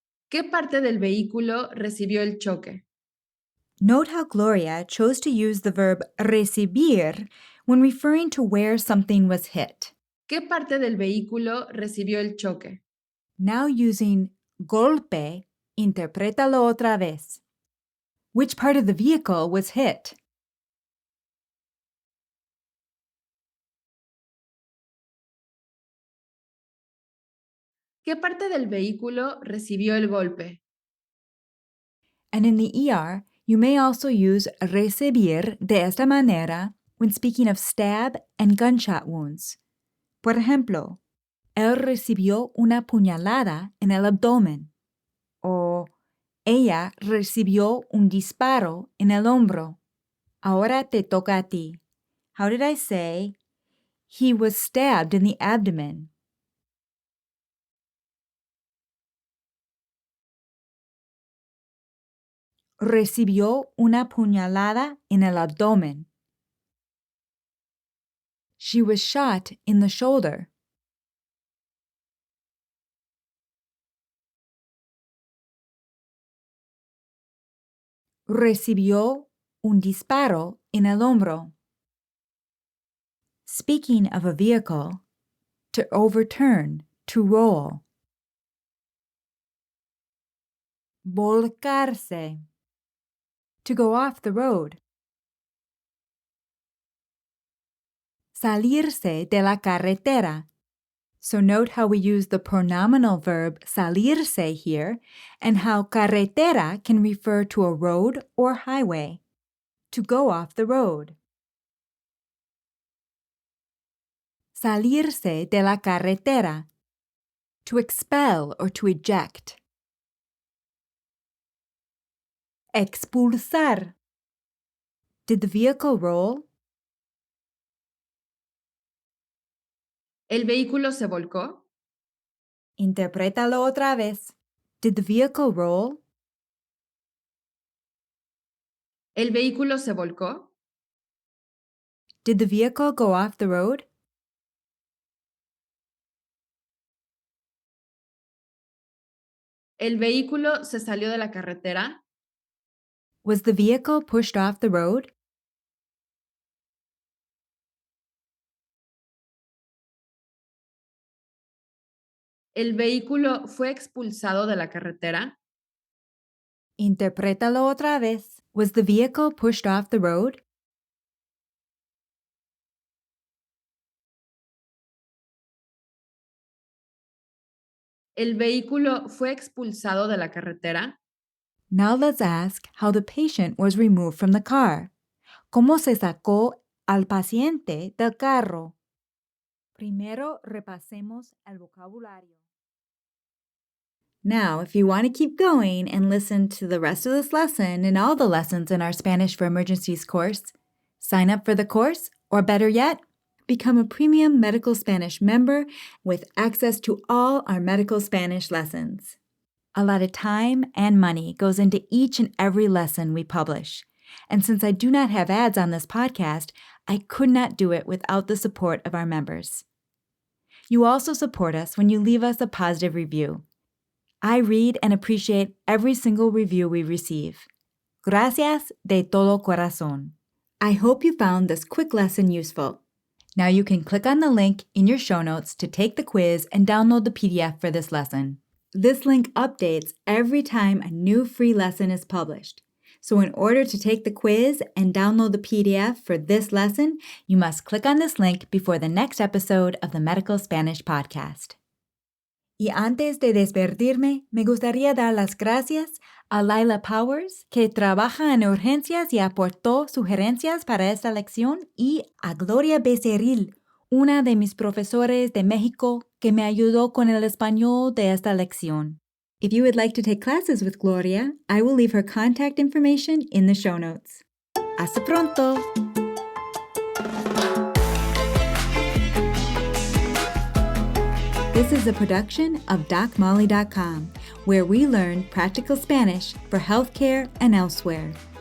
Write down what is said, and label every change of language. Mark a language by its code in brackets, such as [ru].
[es] ¿Qué parte del vehículo recibió el choque? [en] Note how Gloria chose to use the verb recibir when referring to where something was hit. [es] ¿Qué parte del vehículo recibió el choque? [en] Now using golpe, interprétalo otra vez. Which part of the vehicle was hit? [es] ¿Qué parte del vehículo recibió el golpe? [en] And in the ER, you may also use recibir de esta manera when speaking of stab and gunshot wounds. [es] Por ejemplo, él recibió una puñalada en el abdomen. O ella recibió un disparo en el hombro. Ahora te toca a ti. How did I say? [en] He was stabbed in the abdomen. [es] Recibió una puñalada en el abdomen. [en] She was shot in the shoulder. [es] Recibió un disparo en el hombro. [en] Speaking of a vehicle, to overturn, to roll. Volcarse, to go off the road. [es] Salirse de la carretera. [en] So note how we use the pronominal verb salirse here and how carretera can refer to a road or highway. To go off the road. [es] Salirse de la carretera. [en] To expel or to eject. Expulsar. Did the vehicle roll? [es] ¿El vehículo se volcó? [en] Interprétalo otra vez. Did the vehicle roll? [es] ¿El vehículo se volcó? [en] Did the vehicle go off the road? [es] ¿El vehículo se salió de la carretera? [en] Was the vehicle pushed off the road? [es] ¿El vehículo fue expulsado de la carretera? Interprétalo otra vez. [en] Was the vehicle pushed off the road? [es] ¿El vehículo fue expulsado de la carretera? [en] Now let's ask how the patient was removed from the car. [es] ¿Cómo se sacó al paciente del carro? Primero repasemos el vocabulario. [en] Now, if you want to keep going and listen to the rest of this lesson and all the lessons in our Spanish for Emergencies course, sign up for the course, or better yet, become a premium Medical Spanish member with access to all our Medical Spanish lessons. A lot of time and money goes into each and every lesson we publish. And since I do not have ads on this podcast, I could not do it without the support of our members. You also support us when you leave us a positive review. I read and appreciate every single review we receive. [es] Gracias de todo corazón. [en] I hope you found this quick lesson useful. Now you can click on the link in your show notes to take the quiz and download the PDF for this lesson. This link updates every time a new free lesson is published. So in order to take the quiz and download the PDF for this lesson, you must click on this link before the next episode of the Medical Spanish Podcast. [es] Y antes de despedirme, me gustaría dar las gracias a Laila Powers, que trabaja en urgencias y aportó sugerencias para esta lección, y a Gloria Becerril, una de mis profesores de México, que me ayudó con el español de esta lección. [en] If you would like to take classes with Gloria, I will leave her contact information in the show notes. Hasta pronto! This is a production of DocMolly.com, where we learn practical Spanish for healthcare and elsewhere.